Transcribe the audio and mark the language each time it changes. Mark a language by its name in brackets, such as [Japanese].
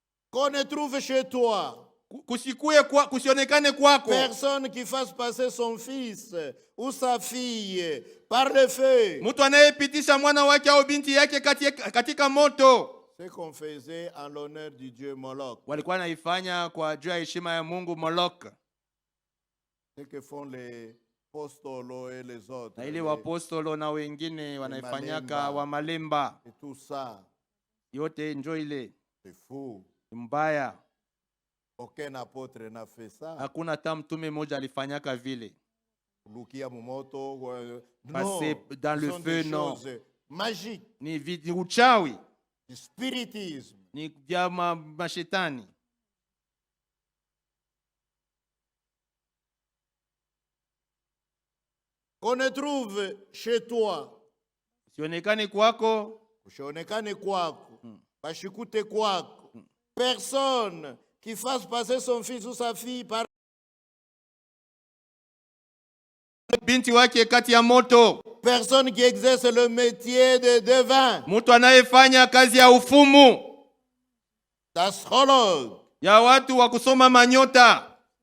[French] Qu'on ne trouve chez toi [Swahili] Kusionekane kwako [French] personne qui fasse passer son fils ou sa fille par le feu. [Swahili] mtu anayepitisha mwana wake au binti yake katika moto. [French] Ce qu'on faisait en l'honneur du dieu Moloch. [Swahili] Walikuwa naifanya kwa juu ya heshima ya Mungu Moloch. [French] Ce que font les apostolos et les autres. [Swahili] Na ile wapostolo na wengine wanaifanyaka wa malemba. [French] Et tout ça. [Swahili] Yote njo ile. [French] C'est fou. [Swahili] Mbaya. [French] Aucun apôtre n'a fait ça. [Swahili] Hakuna hata mtume mmoja alifanyaka vile. Lukia mumoto. [French] Passer dans le feu, non. Magique. [Swahili] Ni uchawi. [French] Du spiritisme. [Swahili] Ni vya mashetani. [French] Qu'on ne trouve chez toi. [Swahili] Sionekane kwako. Usionekane kwako. Bashikute kwako. [French] Personne qui fasse passer son fils ou sa fille par [Swahili] binti wake kati ya moto. [French] Personne qui exerce le métier de devin. [Swahili] Mtu anayefanya kazi ya ufumu. [French] D'astrologue. [Swahili] Ya watu wa kusoma manyota.